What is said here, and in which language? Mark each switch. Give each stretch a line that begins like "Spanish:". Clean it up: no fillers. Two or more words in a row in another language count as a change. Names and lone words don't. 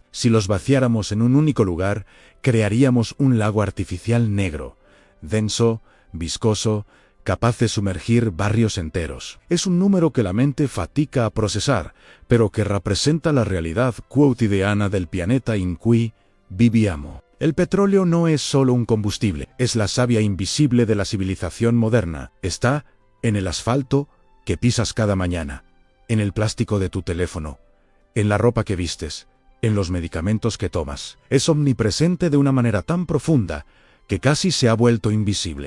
Spanish: Si los vaciáramos en un único lugar, crearíamos un lago artificial negro, denso, viscoso, capaz de sumergir barrios enteros. Es un número que la mente fatiga a procesar, pero que representa la realidad cotidiana del planeta
Italian: in cui viviamo.
Spanish: El petróleo no es solo un combustible, es la savia invisible de la civilización moderna. Está en el asfalto que pisas cada mañana, en el plástico de tu teléfono, en la ropa que vistes, en los medicamentos que tomas. Es omnipresente de una manera tan profunda que casi se ha vuelto invisible.